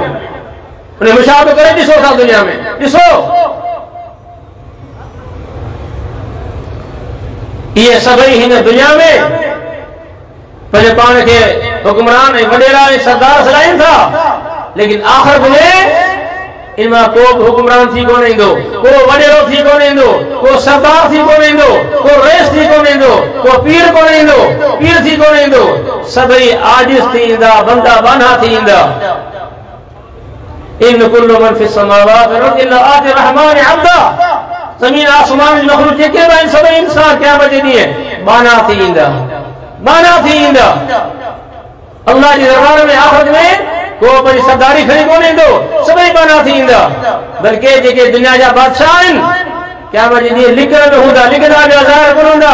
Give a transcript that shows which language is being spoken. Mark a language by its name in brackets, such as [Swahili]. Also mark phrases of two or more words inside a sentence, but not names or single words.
[Sindhi] उन मुशाहिदो करे ॾिसो था दुनिया में, ॾिसो ये सभई हिन दुनिया में पंहिंजे पाण खे हुक्मरान ऐं वडेरा ऐं सरदार सॾाइनि था, लेकिन आखिरत में इन मां को बि हुक्मरान थी कोन ईंदो, को वडेरो थी कोन ईंदो, को सरदार थी कोन ईंदो, को रईस थी कोन ईंदो, को पीर कोन ईंदो, पीर थी कोन ईंदो। सभई आजिज़ थी ईंदा, बंदा बाना थी ईंदा। [Arabic] إن كل من في السماوات والأرض إلا آتي الرحمن عبدا. [Sindhi] ज़मीन आसमान जी मखलूक जेके बि आहिनि सभई इंसान क़यामत जे ॾींहुं बाना थी ईंदा, बाना थी ईंदा। अल्लाह जे दरबार में आखिरत में को पंहिंजी सरदारी खणी कोन ईंदो, सभई बाना थी ईंदा। बल्कि जेके दुनिया जा बादशाह आहिनि क़यामत जे ॾींहुं लिखण में हूंदा, लिखंदा पिया ज़ाहिर कोन हूंदा।